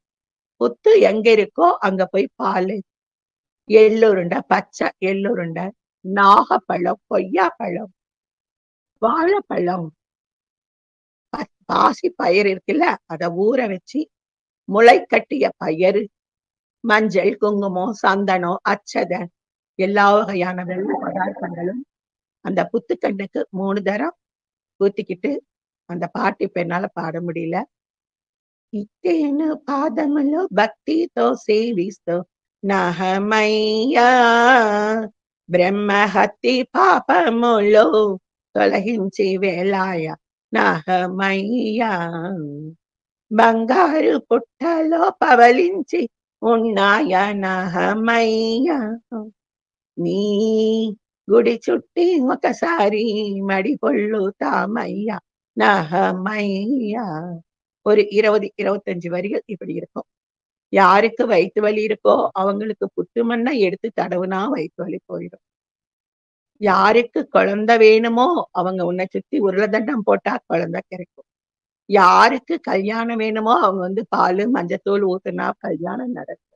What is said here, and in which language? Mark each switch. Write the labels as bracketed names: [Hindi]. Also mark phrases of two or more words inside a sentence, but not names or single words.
[Tamil] புத்து எங்க இருக்கோ அங்க போய் பால், எள்ளுருண்டை, பச்சை எள்ளுருண்டை, நாகப்பழம், கொய்யாப்பழம், வாழைப்பழம், பாசி பயிர் இருக்குல்ல, அத ஊற வச்சு முளை கட்டிய பயிறு, மஞ்சள், குங்குமம், சந்தனம், அச்சதை, எல்லா வகையான வெள்ள பதார்த்தங்களும் அந்த புத்துக்கண்ணுக்கு 3 தரம் ஊத்திக்கிட்டு, அந்த பாட்டு இப்ப என்னால பாட முடியல. [Telugu] ఇట్టేను పాదములో భక్తితో సేవిస్తూ నహమయ్యా బ్రహ్మహత్తి పాపములో తొలగించి వేలాయ నహమయ్యా బంగారు పుట్టలో పవలించి ఉన్నాయ నహమయ్యా నీ గుడి చుట్టి ఒకసారి మడి పొళ్ళుతామయ్యా నహమయ్యా. [Tamil] ஒரு 20-25 வரிகள் இப்படி இருக்கும். யாருக்கு வயிற்று வலி இருக்கோ அவங்களுக்கு புத்து மண்ணை எடுத்து தடவுனா வயிற்று வலி போயிடும். யாருக்கு குழந்தை வேணுமோ அவங்க உன்னை சுத்தி உருளைதண்டம் போட்டா குழந்தை கிடைக்கும். யாருக்கு கல்யாணம் வேணுமோ அவங்க வந்து பாலு மஞ்சத்தூள் ஊத்துனா கல்யாணம் நடக்கும்.